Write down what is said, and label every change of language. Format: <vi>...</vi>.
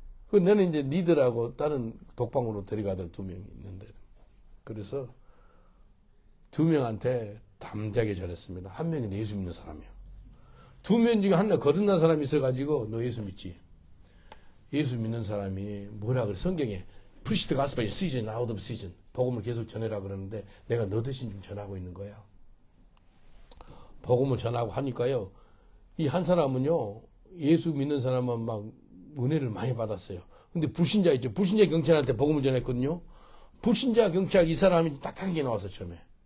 <ko>그 너는 이제 니들하고 다른 독방으로 데려가들 2명 있는데. 그래서 2명한테 담대하게 잘했습니다. 한 명은 예수 믿는 사람이에요. 2명 중에 하나 거듭난 사람이 있어가지고 너 예수 믿지? 예수 믿는 사람이 뭐라 그래? 성경에</ko> <en>Preach the gospel in season, out of season.</en> <ko>복음을 계속 전해라 그러는데 내가 너 대신 좀 전하고 있는 거야. 복음을 전하고 하니까요. 이 한 사람은요, 예수 믿는 사람은 막 은혜를 많이 받았어요. 근데 불신자 있죠. 불신자 경찰한테 복음을 전했거든요. 불신자 경찰 이 사람이 딱딱하게 나와서 처음에.</ko>